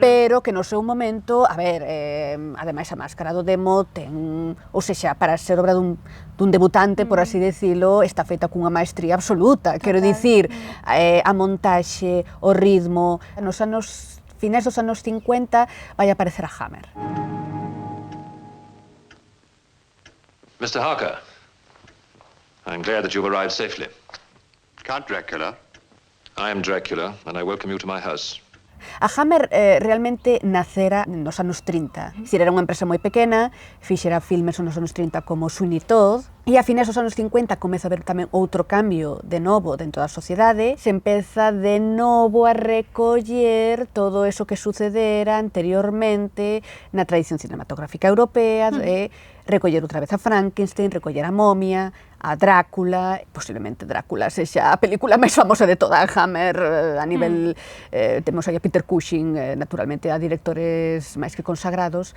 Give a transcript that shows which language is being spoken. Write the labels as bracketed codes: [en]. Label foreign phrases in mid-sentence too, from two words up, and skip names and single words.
[gl] pero que no seu momento, a ver, ademais a Máscara do Demo ten, ou sexa, para ser obra dun debutante, por así decilo, está feita cunha maestría absoluta. Quero dicir, a montaxe, o ritmo. Nos finais dos anos 50 vai aparecer a Hammer. [en] Mr. Harker, I'm glad that you've arrived safely. Count Dracula. I am Dracula, and I welcome you to my house. [gl] A Hammer realmente nacera nos anos 30. Era unha empresa moi pequena, fixera filmes nos anos 30 como Sweeney Todd, E a finais dos anos 50 comeza a haber tamén outro cambio de novo dentro da sociedade, se empeza de novo a recoller todo eso que sucedera anteriormente na tradición cinematográfica europea, de recoller outra vez a Frankenstein, recoller a momia, a Drácula, posiblemente Drácula sexa a película máis famosa de toda a Hammer a nivel, temos aí a Peter Cushing, naturalmente a directores máis que consagrados.